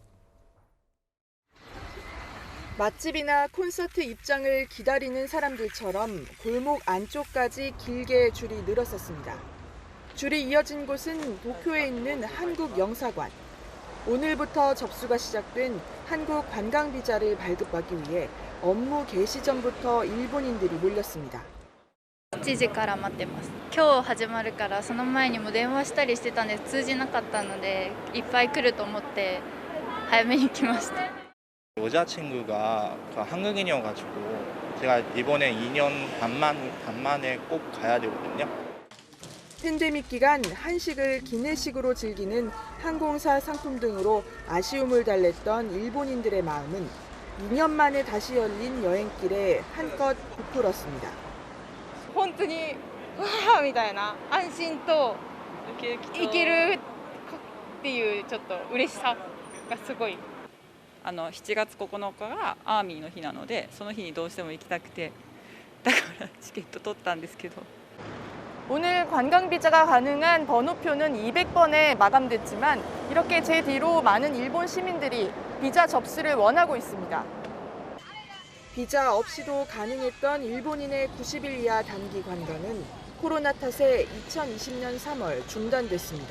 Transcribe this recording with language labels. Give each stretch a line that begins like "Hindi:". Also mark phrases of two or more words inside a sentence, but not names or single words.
Korean: 맛집이나 콘서트 입장을 기다리는 사람들처럼 골목 안쪽까지 길게 줄이 늘었었습니다. 줄이 이어진 곳은 도쿄에 있는 한국 영사관. 오늘부터 접수가 시작된 한국 관광 비자를 발급하기 위해 업무 개시 전부터 일본인들이 몰렸습니다.
Japanese: 7 時から待ってます。今日始まるからその前にも電話したりしてたんで通じなかったのでいっぱい来ると思って早めに来ました.
Korean: 여자친구가 한국인이어가지고 제가 이번에 2년 반 만에 꼭 가야 되거든요. 팬데믹 기간 한식을 기내식으로 즐기는 항공사 상품 등으로 아쉬움을 달랬던 일본인들의 마음은 2년 만에 다시 열린 여행길에 한껏 부풀었습니다.
Japanese: 本当にわーみたいな安心と行けるっていうちょっと嬉しさがすごい。7月9日がアーミーの日なので、その日にどうしても行きたくて、だからチケット取ったんですけど。
Korean: 오늘 관광 비자가 가능한 번호표는 200번에 마감됐지만 이렇게 제 뒤로 많은 일본 시민들이 비자 접수를 원하고 있습니다. 비자 없이도 가능했던 일본인의 90일 이하 단기 관광은 코로나 탓에 2020년 3월 중단됐습니다.